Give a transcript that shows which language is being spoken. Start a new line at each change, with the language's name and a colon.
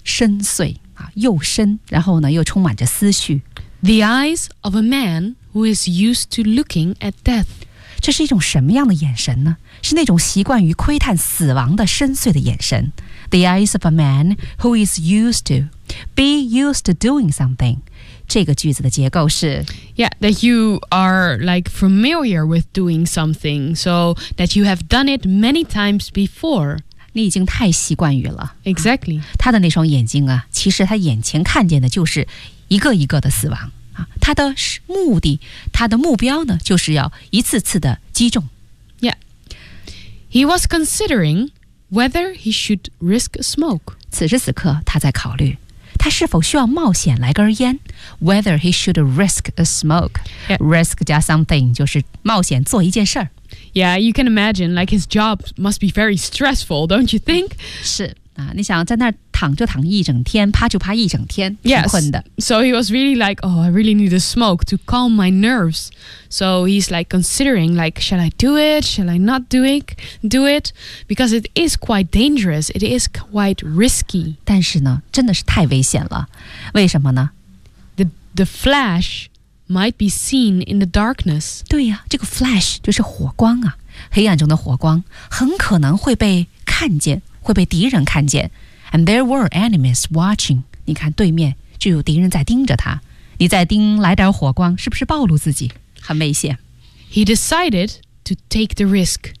Chinese: 深邃啊，又深，然后呢，又充满着思绪。
English: The eyes of a man who is used to looking at death，
Chinese: 这是一种什么样的眼神呢？是那种习惯于窥探死亡的深邃的眼神。
English: The eyes of a man who is used to be used to doing something.
Chinese: 这个句子的结构是
English: Yeah, that you are like familiar with doing something, so that you have done it many times before.
Chinese: 你已经太习惯于了
English: Exactly.
Chinese: 他的那双眼睛啊，其实他眼前看见的就是一个一个的死亡啊。他的目的，他的目标呢，就是要一次次的击中
English: Yeah. He was considering. Whether he should risk a smoke.
Chinese: 此时此刻他在考虑他是否需要冒险来根烟
English: Whether he should risk a smoke.、 Yeah.
Chinese: Risk 加 something 就是冒险做一件事儿。
English: Yeah, you can imagine, like his job must be very stressful, don't you think?
Chinese: 是、啊、你想在那儿躺就躺一整天趴就趴一整天挺困的。
English: Yes. So he was really like, oh, I really need a smoke to calm my nerves. So he's like considering like, shall I do it? Shall I not do it? Because it is quite dangerous. It is quite risky.
Chinese: 但是呢真的是太危险了。为什么呢
English: The flash might be seen in the darkness.
Chinese: 对呀、啊、这个 flash 就是火光啊。黑暗中的火光很可能会被看见会被敌人看见。
English: And there were enemies watching.
Chinese: 你看对面就有敌人在盯着他。你再盯来点火光是不是暴露自己很危险。
English: He decided to take the risk.